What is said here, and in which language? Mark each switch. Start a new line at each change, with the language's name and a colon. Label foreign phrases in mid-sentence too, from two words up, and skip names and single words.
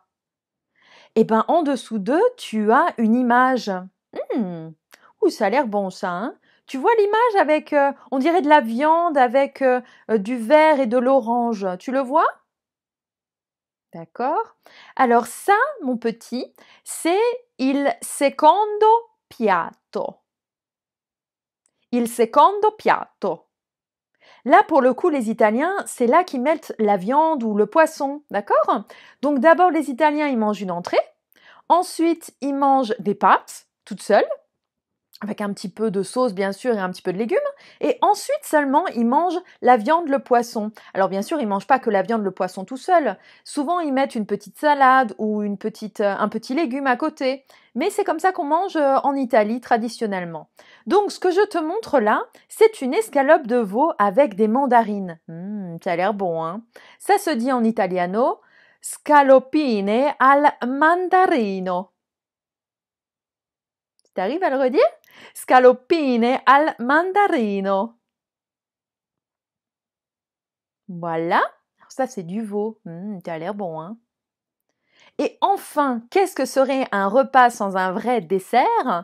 French: Eh ben, en dessous d'eux, tu as une image. Ouh, ça a l'air bon ça, hein? Tu vois l'image avec, on dirait de la viande avec du vert et de l'orange. Tu le vois? D'accord? Alors ça, mon petit, c'est
Italian: il secondo piatto. Il secondo piatto.
French: Là, pour le coup, les Italiens, c'est là qu'ils mettent la viande ou le poisson, d'accord? Donc d'abord, les Italiens, ils mangent une entrée. Ensuite, ils mangent des pâtes, toutes seules, avec un petit peu de sauce, bien sûr, et un petit peu de légumes. Et ensuite seulement, ils mangent la viande, le poisson. Alors bien sûr, ils mangent pas que la viande, le poisson tout seul. Souvent, ils mettent une petite salade ou un petit légume à côté. Mais c'est comme ça qu'on mange en Italie, traditionnellement. Donc, ce que je te montre là, c'est une escalope de veau avec des mandarines. Ça a l'air bon, hein? Ça se dit en italiano,
Italian: scalopine al mandarino.
French: T'arrives à le redire?
Italian: Scalopine al mandarino.
French: Voilà. Alors ça, c'est du veau. Ça a l'air bon, hein? Et enfin, qu'est-ce que serait un repas sans un vrai dessert?